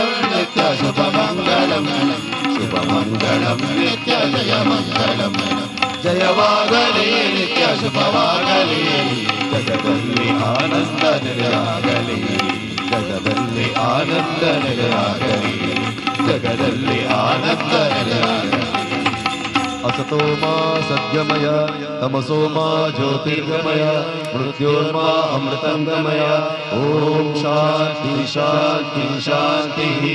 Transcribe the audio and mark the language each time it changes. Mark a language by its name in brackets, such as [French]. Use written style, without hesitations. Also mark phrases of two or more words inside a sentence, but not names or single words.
[Kannada] ನಿತ್ಯ ಶುಭ ಮಂಗಳಂ ನಿತ್ಯ ಜಯ ಮಂಗಳಂ ಜಯವಾಗಲಿ ನಿತ್ಯ ಶುಭವಾಗಲಿ ಜಗದಲ್ಲಿ ಆನಂದ ನೆಲೆಯಾಗಲಿ ಜಗದಲ್ಲಿ ಆನಂದ ನೆಲೆಯಾಗಲಿ ಜಗದಲ್ಲಿ ಆನಂದ ನೆಲೆಯಾಗಲಿ [Sanskrit] असतो मा सद्यमय तमसो मा ज्योतिर्गमय मृत्योर्मा अमृतंगमय ओम शांति शांति शांति